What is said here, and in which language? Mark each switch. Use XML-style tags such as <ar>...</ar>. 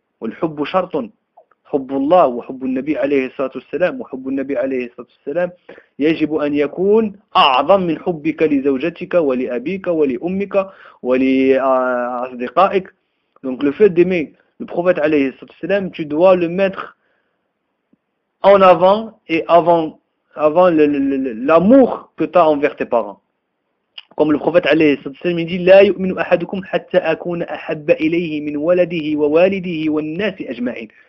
<ar>والحب شرط، حب الله وحب النبي عليه الصلاة والسلام، وحب النبي عليه الصلاة والسلام يجب أن يكون أعظم من حبك لزوجتك ولأبيك ولأمك ولأصدقائك.</ar> <fr>Donc le fait d'aimer le prophète عليه الصلاة والسلام, tu dois le mettre en avant et avant l'amour que tu as envers tes parents. Comme le prophète عليه الصلاة والسلام dit,</fr> <ar>لا يؤمن أحدكم حتى أكون أحب إليه من ولده ووالده والناس أجمعين.</ar>